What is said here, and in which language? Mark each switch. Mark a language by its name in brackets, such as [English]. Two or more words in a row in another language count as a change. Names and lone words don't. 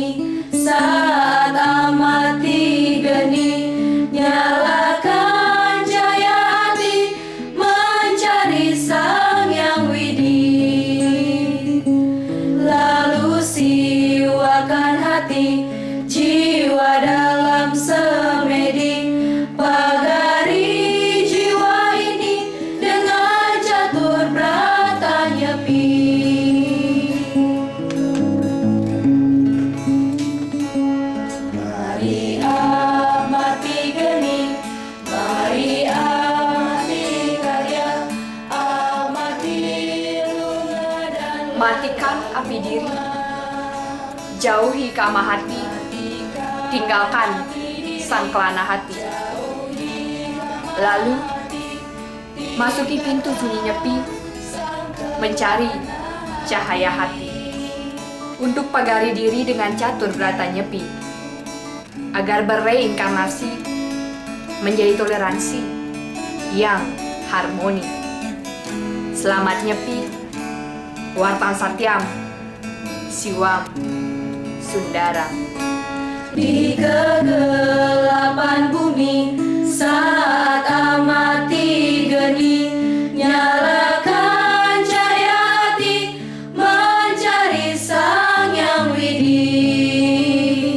[Indonesian] saat amati geni, nyalakan cahaya hati mencari Sang Yang Widi. Lalu siwakan hati jiwa dalam semedi, pagari jiwa ini dengan catur brata nyepi. Mari amati geni, mari amati karya, amati lunga dan Matikan api diri, jauhi kama hati, tinggalkan sang kelana hati. Lalu masuki pintu sunyi nyepi, mencari cahaya hati. Untuk pagari diri dengan catur brata nyepi, agar bereinkarnasi menjadi toleransi yang harmoni. Selamat nyepi, [Sanskrit] Wartang Satyam, Siwam Sundara. [Indonesian] Di kegelapan bumi saat amati geni, nyalakan cahaya hati mencari Sang Yang Widi.